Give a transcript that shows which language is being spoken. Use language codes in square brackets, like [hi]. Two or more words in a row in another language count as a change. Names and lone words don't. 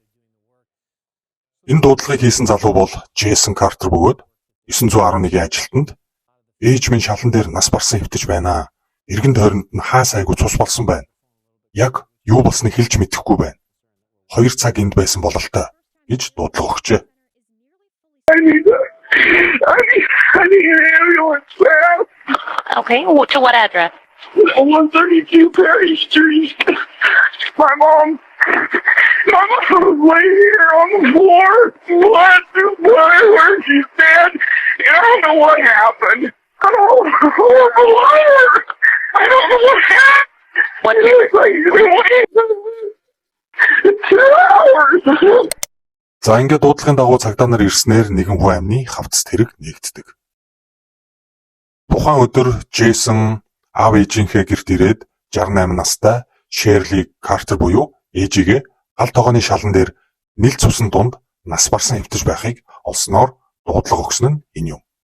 [mn] Энэ дуудлагыг хийсэн залуу бол Джейсон Картер бөгөөд 911-ийн ажилтнанд ээж минь шалан дээр нас барсан хэвтэж байна. Иргэн тойронд нь хаа сайгүй цус болсон байна. Яг юу болсныг хэлж мэдэхгүй байна. 2 цаг энд байсан бололтой гэж дуудлага өгчээ. [en] I need an ambulance, man. Okay, to what address? 132 Perry Street. My mom was laying here on the floor. Blood where she's dead. I don't know what happened. I don't know what happened. What? It's 2 hours. [mn] За ингээд дуудлагын дагуу цагдаа нар ирснээр нэгэн хүн амны хавцас тэрэг нэгддэг. Тухайн өдөр Джейсон аав ээжийнхээ гэрт ирээд 68 настай Шерли Картер буюу ээжигээ гал тогооны шалан дээр нил цусан дунд нас барсан хэвтэж байхыг олсноор дуудлага өгсөн нь энэ юм.